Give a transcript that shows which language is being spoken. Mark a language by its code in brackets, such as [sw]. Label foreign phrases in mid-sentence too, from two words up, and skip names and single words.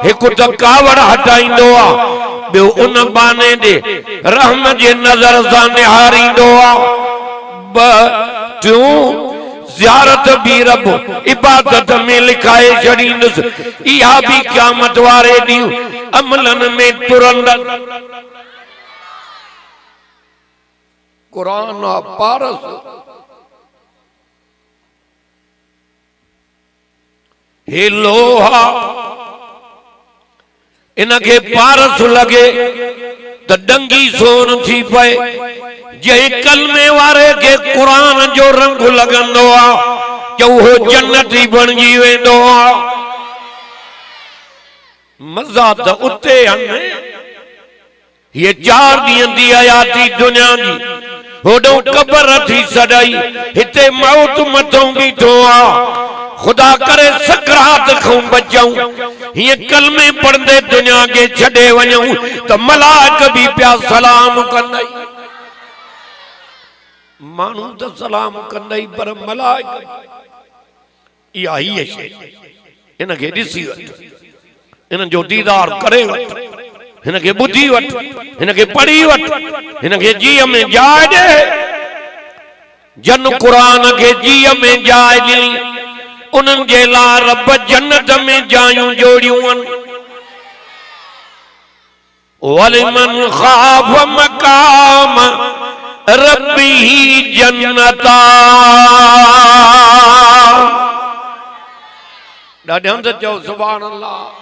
[sd] हिकु त कावड़ हटाईंदो आ, ॿियो उन बाने ॾे रहम जे नज़र सां निहारींदो आ। टियों ज़ियारत भी रब इबादत में लिखाए छॾींदुसि। इहा भी क़यामत वारे ॾींहुं अमलन में तुरंदड़। कुरान पारस हे लोहा, इनके पारस लगे तो डंगी सोन थी पए। जंहिं कलमे वारे के कुरान जो रंग लगंदो आ जो वो जन्नती बणजी वेंदो आ। मज़ा तो उते आने। ये 4 ॾींहं दी हयाती दुनिया जी, होडो कब्र थी सदाई, हिते मौत मथों बीठो आ। खुदा करे सकरात खां बचाऊं। ये कलमे पढ़ंदे दुनिया के छड़े वञूं तो मलाक भी प्या सलाम कंदई। मानू तो सलाम कंदई पर मलाक इहा ही शे। इनके ॾिसी वठ, इन जो दीदार करे वठ, इनके बुद्धि वठ, इनके पढ़ी वठ, इनके जीअ में जाए दे। जन कुरान के जीअ में जाए ॾिनी, उन्हनि जे लाइ रब जन्नत में जायूं जोड़ियूं आहिनि। [ar] ولمن خاف مقام ربه جنتان. [sd] ॾाढे हंधि चओ [ar] سبحان الله.